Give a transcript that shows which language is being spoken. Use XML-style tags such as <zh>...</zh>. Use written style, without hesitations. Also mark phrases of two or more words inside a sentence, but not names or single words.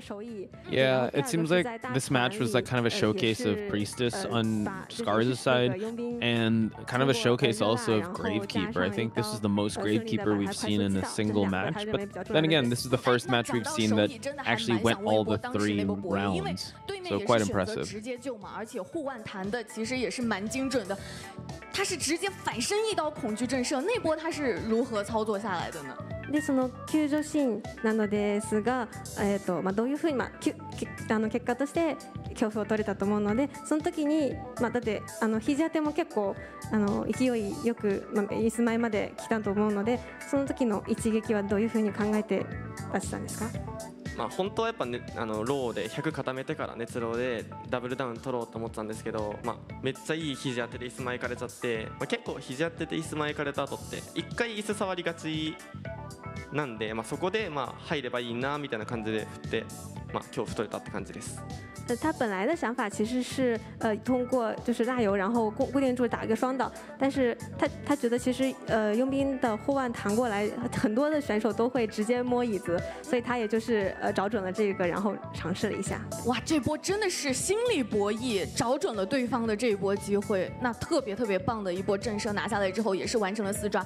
<en>Yeah, it seems like this match was like kind of a showcase of priestess on Scars' side and kind of a showcase also of gravekeeper. I think this is the most gravekeeper we've seen in a single match, but then again, this is the first match we've seen that actually went all the 3 rounds, so quite impressive.</en> <zh>直接救嘛，而且护腕弹的其实也是蛮精准的，他是直接反身一刀恐惧震慑，那波他是如何操作下来的呢？</zh> <ja>でその救助シーンなのですが、どういうふうに結果として恐怖を取れたと思うので、その時にだって肘当ても結構勢いよくイスマイまで来たと思うので、その時の一撃はどういうふうに考えて出したんですか？本当はやっぱ、ね、ローで100固めてから熱ローでダブルダウン取ろうと思ってたんですけど、めっちゃいい肘当てで椅子前行かれちゃって、結構肘当てで椅子前行かれた後って1回椅子触りがちなんで、そこで入ればいいなみたいな感じで振って、恐怖取れたって感じです。</ja> <zh>他本来的想法其实是通过就是拉油，然后固定住打一个双倒，但是他觉得其实佣兵的护腕弹过来，很多的选手都会直接摸椅子，所以他也就是找准了这个，然后尝试了一下。哇，这波真的是心理博弈，找准了对方的这一波机会，那特别棒的一波震慑拿下来之后，也是完成了4抓。</zh>